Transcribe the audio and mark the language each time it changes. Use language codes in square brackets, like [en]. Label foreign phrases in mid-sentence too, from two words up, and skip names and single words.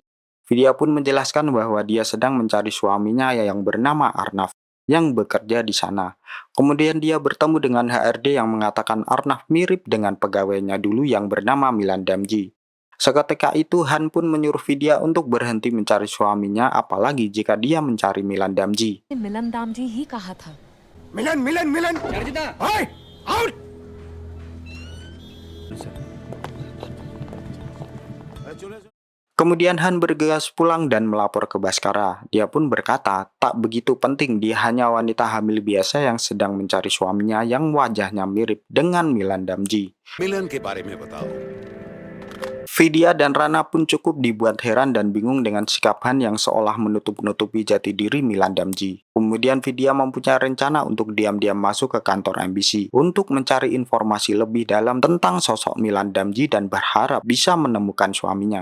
[id] Vidya pun menjelaskan bahwa dia sedang mencari suaminya yang bernama Arnav yang bekerja di sana. Kemudian dia bertemu dengan HRD yang mengatakan Arnav mirip dengan pegawainya dulu yang bernama Milan Damji. Seketika itu Han pun menyuruh Vidya untuk berhenti mencari suaminya, apalagi jika dia mencari Milan Damji. [hi] मिलन दाम जी ही कहा था. मिलन ओए आउट [id] Kemudian Han bergegas pulang dan melapor ke Baskara. Dia pun berkata, tak begitu penting, dia hanya wanita hamil biasa yang sedang mencari suaminya yang wajahnya mirip dengan Milan Damji. [hi] मिलन के बारे में बताओ. [id] Vidya dan Rana pun cukup dibuat heran dan bingung dengan sikap Han yang seolah menutup-nutupi jati diri Milan Damji. Kemudian Vidya mempunyai rencana untuk diam-diam masuk ke kantor MBC untuk mencari informasi lebih dalam tentang sosok Milan Damji dan berharap bisa menemukan suaminya.